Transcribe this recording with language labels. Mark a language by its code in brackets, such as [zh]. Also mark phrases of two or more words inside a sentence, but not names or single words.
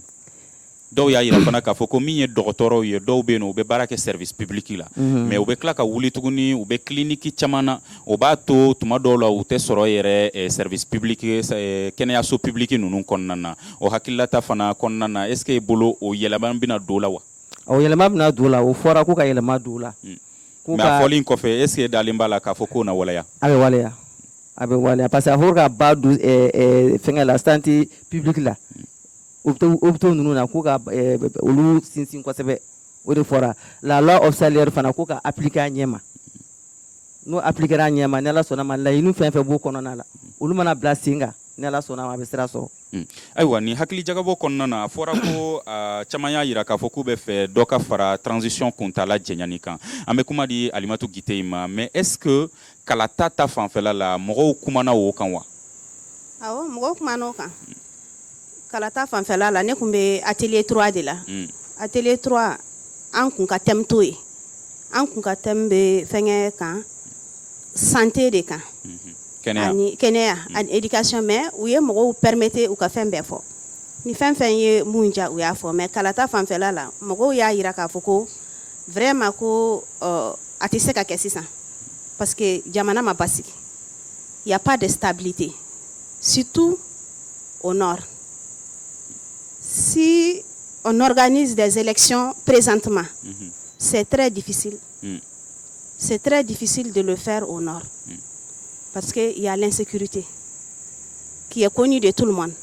[bm] dɔw y'a yira fana k'a fɔ ko min ye dɔgɔtɔrɔw ye dɔw bɛ yen u bɛ baara kɛ [fr] service public [bm] la mais u bɛ tila ka wuli tuguni u bɛ clinique caman na o b'a to tuma dɔw la u tɛ sɔrɔ yɛrɛ [fr] service public [bm] kɛnɛyaso public ninnu kɔnɔna na o hakililata fana kɔnɔna na [fr] est ce que [bm] i bolo o yɛlɛma bɛna don la wa. o yɛlɛma bɛna don la o fɔra ko ka yɛlɛma don la. mais a fɔlen kɔfɛ [fr] est ce que [bm] dalen b'a la k'a fɔ k'o na waleya. a bɛ waleya [fr] parce que [bm] a fɔra ka ba don fɛngɛ la [fr] santé publique [bm] la. u bɛ to ninnu na ko ka olu sinsin kosɛbɛ o de fɔra [fr] la loi auxiliaire [bm] fana ko ka appliquer a ɲɛma n'o appliquera a ɲɛma ni Ala sɔnna ma laɲini fɛn fɛn b'o kɔnɔna la olu mana bila sen kan ni Ala sɔnna ma a bɛ sira sɔrɔ. ayiwa ni hakili jagabɔ kɔnɔna na a fɔra ko caman y'a yira k'a fɔ k'u bɛ fɛ dɔ ka fara transition kuntala jɛɲani kan an bɛ kuma di Alimatu Gite ma [fr] mais est ce que [bm] kalata ta fanfɛla la mɔgɔw kumana o kan wa. awɔ mɔgɔw kumana o kan. kalata fanfɛla la ne kun bɛ atelier 3 de la atelier 3 an kun ka thème to ye an kun ka thème bɛ fɛngɛ kan santé de kan ani kɛnɛya ani éducation mais u ye mɔgɔw permettre u ka fɛn bɛɛ fɔ ni fɛn fɛn ye mun ja u y'a fɔ mais kalata fanfɛla la mɔgɔw y'a yira k'a fɔ ko vraiment ko a tɛ se ka kɛ sisan [fr] parce que [bm] jamana ma basigi [fr] il y a pas de stabilité surtout au nord. Si on organise des élections présentement, c'est très difficile. C'est très difficile de le faire au nord. Parce qu'il y a l'insécurité qui est connue de tout le monde.